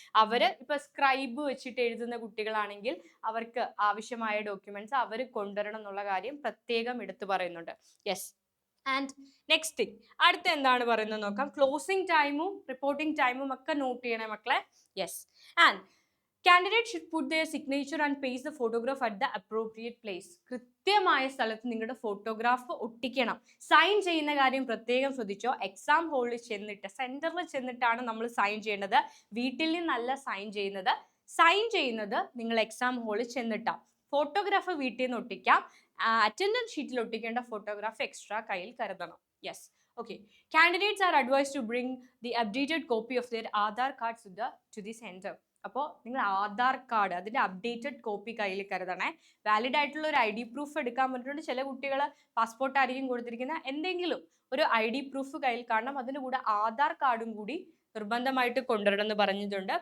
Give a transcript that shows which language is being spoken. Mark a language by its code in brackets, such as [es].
[ml] അവര് ഇപ്പൊ സ്ക്രൈബ് വെച്ചിട്ട് എഴുതുന്ന കുട്ടികളാണെങ്കിൽ അവർക്ക് ആവശ്യമായ ഡോക്യുമെന്റ്സ് അവർ കൊണ്ടുവരണം എന്നുള്ള കാര്യം പ്രത്യേകം എടുത്തു പറയുന്നുണ്ട്. യെസ്. [en] and next thing, [ml] അടുത്ത എന്താണ് പറയുന്നത് നോക്കാം. ക്ലോസിംഗ് ടൈമും റിപ്പോർട്ടിംഗ് ടൈമും ഒക്കെ നോട്ട് ചെയ്യണേ മക്കളെ. [en] Yes. And candidate should put their signature and paste the photograph at the appropriate place. [ml] കൃത്യമായ സ്ഥലത്ത് നിങ്ങളുടെ ഫോട്ടോഗ്രാഫ് ഒട്ടിക്കണം. സൈൻ ചെയ്യുന്ന കാര്യം പ്രത്യേകം ശ്രദ്ധിച്ചോ. എക്സാം ഹോളിൽ ചെന്നിട്ട് സെന്ററിൽ ചെന്നിട്ടാണ് നമ്മൾ സൈൻ ചെയ്യേണ്ടത്. വീട്ടിൽ നിന്നല്ല സൈൻ ചെയ്യുന്നത്. സൈൻ ചെയ്യുന്നത് നിങ്ങൾ എക്സാം ഹോളിൽ ചെന്നിട്ടാണ്. ഫോട്ടോഗ്രാഫ് വീട്ടിൽ നിന്ന് ഒട്ടിക്കാം. അറ്റൻഡൻസ് ഷീറ്റിൽ ഒട്ടിക്കേണ്ട ഫോട്ടോഗ്രാഫ് എക്സ്ട്രാ കയ്യിൽ കരുതണം. [en] Yes. Okay. Candidates are advised to bring the updated copy of their Aadhaar cards to the center. [ml] അപ്പോൾ നിങ്ങൾ ആധാർ കാർഡ് അതിൻ്റെ അപ്ഡേറ്റഡ് കോപ്പി കയ്യിൽ കരുതണേ. വാലിഡ് ആയിട്ടുള്ള ഒരു ID പ്രൂഫ് എടുക്കാൻ പറ്റുന്നുണ്ട്. ചില കുട്ടികൾ പാസ്പോർട്ട് ആയിരിക്കും കൊടുത്തിരിക്കുന്ന, എന്തെങ്കിലും ഒരു ID പ്രൂഫ് കയ്യിൽ കാണണം. അതിൻ്റെ കൂടെ ആധാർ കാർഡും കൂടി നിർബന്ധമായിട്ട് കൊണ്ടുവരണം എന്ന് പറഞ്ഞിട്ടുണ്ട്.